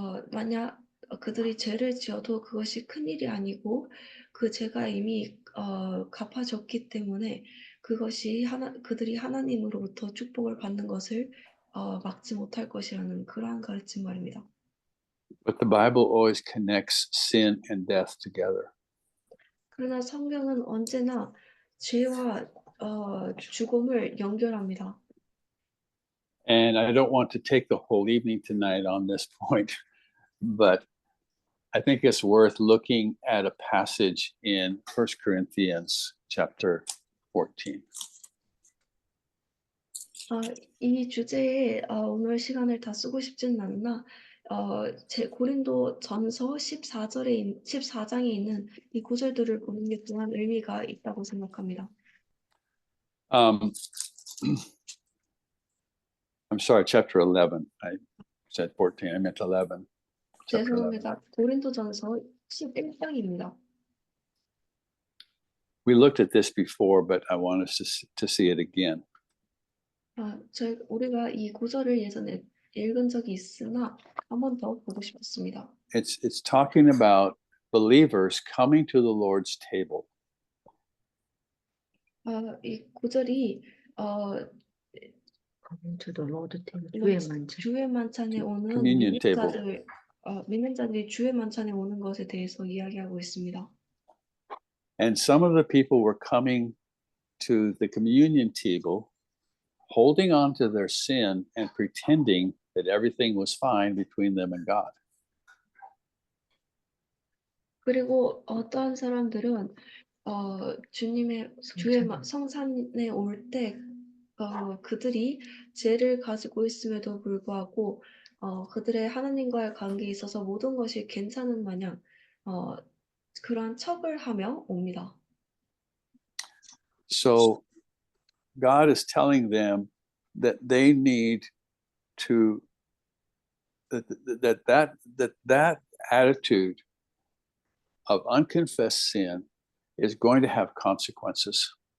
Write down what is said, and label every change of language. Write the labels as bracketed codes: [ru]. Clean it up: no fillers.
[ko] 만약 그들이 죄를 지어도 그것이 큰일이 아니고 그 죄가 이미 갚아졌기 때문에 그것이 그들이 하나님으로부터 축복을 받는 것을 막지 못할 것이라는 그러한 가르침 말입니다. [en] But the Bible always connects sin and death together. [ko] 그러나 성경은 언제나 죄와 죽음을 연결합니다. [en] And I don't want to take the whole evening tonight on this point, but I think it's worth looking at a passage in 1 Corinthians chapter 14. [ko] 이 주제에 오늘 시간을 다 쓰고 싶지는 않으나 제 고린도 전서 14장에 있는 이 구절들을 보는 게 또한 의미가 있다고 생각합니다. [en] I'm sorry, chapter 11. I said 14. I meant 11. Chapter 11. [ko] 죄송합니다. 고린도 전서 11장입니다. [en] We looked at this before, but I want us to see it again. [ko] 우리가 이 구절을 예전에 읽은 적이 있으나 한 번 더 보고 싶었습니다. [en] It's talking about believers coming to the Lord's table. [ko] 이 구절이 [en] to the Lord table. [ko] 주의 만찬에 오는 [en] Communion [ko] 믿는 [en] table. [ko] 자들, 믿는 자들이 주의 만찬에 오는 것에 대해서 이야기하고 있습니다. [en] And some of the people were coming to the communion table, holding on to their sin and pretending that everything was fine between them and God. [ko] 그리고 어떠한 사람들은 주의 성산에 올 때 그들이 죄를 가지고 있음에도 불구하고 그들의 하나님과의 관계에 있어서 모든 것이 괜찮은 마냥 그러한 척을 하며 옵니다. [en] So God is telling them that they need to that attitude of unconfessed sin is going to have consequences.